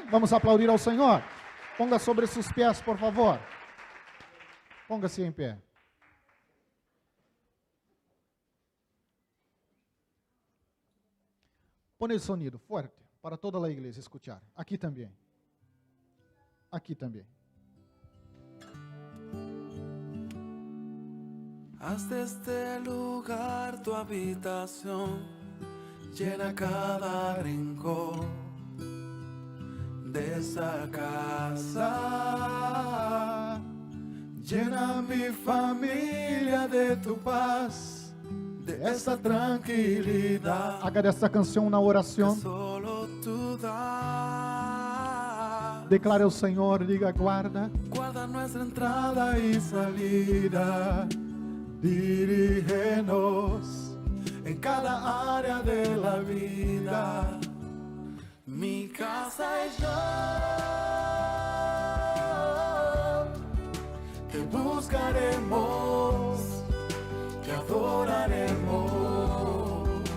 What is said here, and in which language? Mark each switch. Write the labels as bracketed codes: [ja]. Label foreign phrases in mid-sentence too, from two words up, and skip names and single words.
[pt] Vamos aplaudir ao Senhor. Ponga sobre seus pés, por favor. Ponga-se em pé. Põe o sonido forte para toda a igreja escuchar. Aqui também. Aqui também. [es] Haz de este lugar tu habitación, llena cada rincón de esa casa. Llena mi familia de tu paz, de esa tranquilidad. [pt] Haga desta canção uma oração. [es] Que solo tú das. [pt] Declare ao Senhor, diga, guarda. [es] Guarda nuestra entrada y salida. Dirígenos en cada área de la vida. Mi casa y yo te buscaremos, te adoraremos.